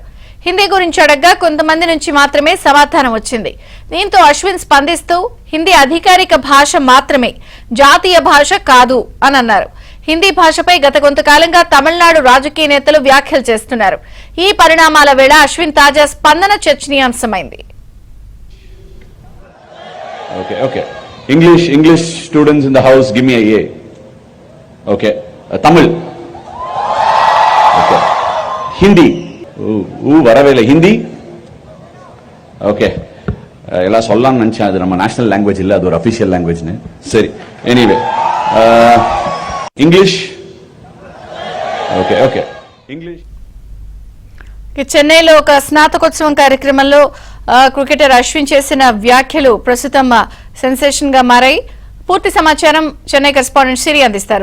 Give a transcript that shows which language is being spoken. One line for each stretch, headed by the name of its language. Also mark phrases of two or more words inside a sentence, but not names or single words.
Telugu: హిందీ గురించి అడగ్గా కొంతమంది నుంచి మాత్రమే సమాధానం వచ్చింది. దీంతో అశ్విన్ స్పందిస్తూ హిందీ అధికారిక భాష మాత్రమే, జాతీయ భాష కాదు అని అన్నారు. హిందీ భాషపై గత కొంతకాలంగా తమిళనాడు రాజకీయ నేతలు వ్యాఖ్యలు చేస్తున్నారు. ఈ పరిణామాల వేళ అశ్విన్ తాజా స్పందన చర్చనీయాంశమైంది.
English: English students in the house, give me a A. Okay. Tamil. Okay.
Tamil: Hindi. வரவேல ஹிந்தி. ஓகே, எல்லாம் சொல்லலாம்னு நினைச்சேன். அது நம்ம
English: national language
Tamil: இல்லை, அது ஒரு
English: official language.
Tamil: சரி, எனிவே ఇంగ్లీష్.
English: okay okay English.
Telugu: చెన్నైలో ఒక స్నాతకోత్సవం కార్యక్రమంలో క్రికెటర్ అశ్విన్ చేసిన వ్యాఖ్యలు ప్రస్తుతం సెన్సేషన్ గా మారాయి. పూర్తి సమాచారం చెన్నై కరెస్పాండెంట్ సిరి అందిస్తారు.